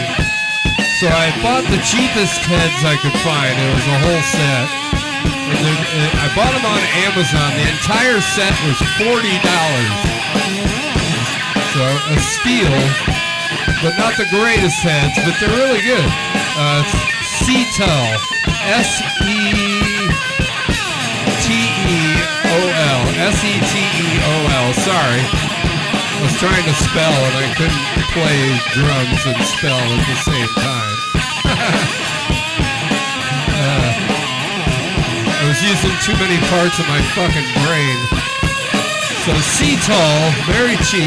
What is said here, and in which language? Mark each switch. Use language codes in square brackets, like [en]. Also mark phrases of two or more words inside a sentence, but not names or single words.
[en] So I bought the cheapest heads I could find. It was a whole set. And I bought them on Amazon. The entire set was $40. a steel, but not the greatest heads, but they're really good. Seatol, S-E-T-E-O-L, S-E-T-E-O-L, sorry. I was trying to spell and I couldn't play drums and spell at the same time. I was using too many parts of my fucking brain. So Seatol, very cheap.